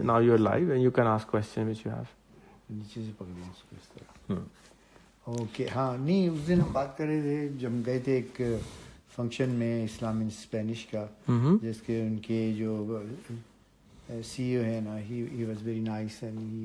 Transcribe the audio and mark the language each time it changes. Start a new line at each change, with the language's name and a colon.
English: Now you are live and you can ask question which you have.
Urdu: نیچے سے پکڑیں اس کو اس طرح.
English: Okay.
Urdu: ہاں, نہیں اس دن ہم بات کر رہے تھے جب ہم گئے تھے ایک فنکشن میں اسلام ان اسپینش کا, جس کے ان کے جو سی او ہے نا,
English: he was very nice and